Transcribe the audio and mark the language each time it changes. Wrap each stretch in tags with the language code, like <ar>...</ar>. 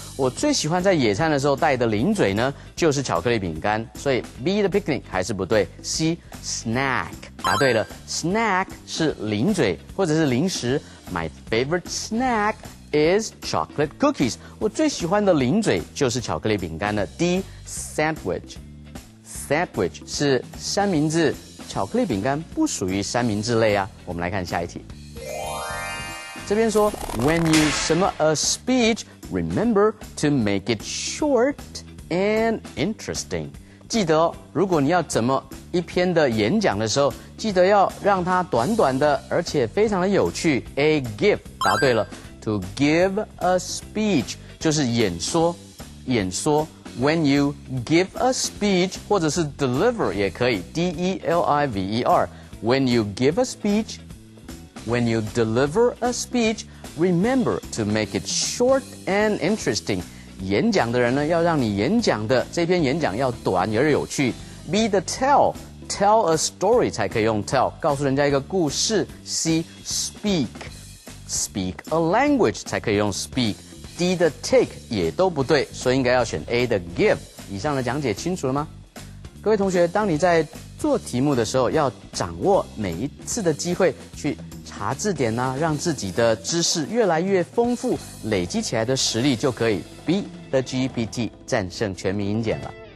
<zh>我最喜欢在野餐的时候带的零嘴呢，就是巧克力饼干。所以 B 的 picnic 还是不对。C snack 答对了 ，snack 是零嘴或者是零食。</zh> <en>My favorite snack is chocolate cookies，</en> <zh>我最喜欢的零嘴就是巧克力饼干了。 D sandwich 是三明治。巧克力饼干不属于三明治类啊，我们来看下一题。这边说</zh> <en>When you</en> <zh>什么</zh> <en>a speech, remember to make it short and interesting。</en> <zh>记得哦，如果你要怎么一篇的演讲的时候，记得要让它短短的，而且非常的有趣。 A give 答对了 ，to give a speech 就是演说。</zh> <en>When you give a speech，</en> <zh>或者是</zh> <en>deliver</en> <zh>也可以</zh> <en>，deliver。 When you give a speech, when you deliver a speech, remember to make it short and interesting。</en> <zh>演讲的人呢，要让你演讲的这篇演讲要短而有趣。 B 的 tell a story 才可以用 tell， 告诉人家一个故事。 C speak a language 才可以用 speak。D 的 take 也都不对，所以应该要选 A 的 give。以上的讲解清楚了吗？各位同学，当你在做题目的时候，要掌握每一次的机会去查字典啊，让自己的知识越来越丰富，累积起来的实力就可以 B 的 GPT 战胜全民英检了。</zh>